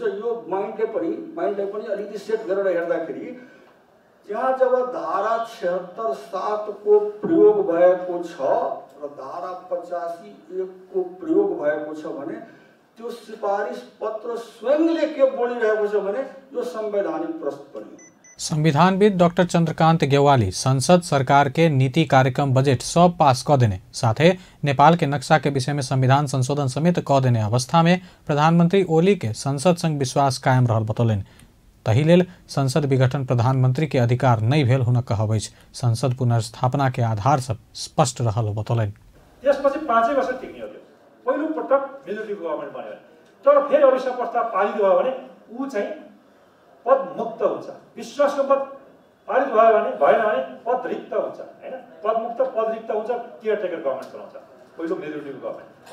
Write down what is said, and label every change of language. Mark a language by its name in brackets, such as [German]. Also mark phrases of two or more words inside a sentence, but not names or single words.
[Nepali] यो माइन्डलाई पनि अलिकति सेट गरेर हेर्दाखेरि त्यहाँ जब धारा 76(7) को प्रयोग भएको छ र धारा 85(1) को प्रयोग भएको छ भने त्यो सिफारिस पत्र स्वयंले के बोलिरहेको छ भने यो संवैधानिक प्रश्न पनि हो। [Maithili] संविधानविद डॉक्टर चंद्रकांत गेवाली संसद सरकार के नीति कार्यक्रम बजट सब पास क देने साथे नेपाल के नक्शा के विषय में संविधान संशोधन समेत क देने अवस्था में प्रधानमंत्री ओली के संसद संग विश्वास कायम रहल बतौलेन। तही लेल संसद विघटन प्रधानमंत्री के अधिकार नहीं भेल हुन कहबैछ। संसद पुनर्स्थापना के आधार सब स्पष्ट रहल बतौलेन। [Nepali] त्यसपछि 5 वर्ष टिक्ने हो। पहिलो पटक [English] majority government [Nepali] बन्यो, तर फेरि अविश्वास प्रस्ताव पारित भयो भने ऊ चाहिँ पद मुक्त हुन्छ। विश्वासको मत पारित भयो भने भएन भने पद रिक्त हुन्छ, हैन? पद मुक्त पद रिक्त हुन्छ, [English] caretaker government [Nepali] बनाउँछ पहिलो मेजोरिटीको गभर्नमेन्ट।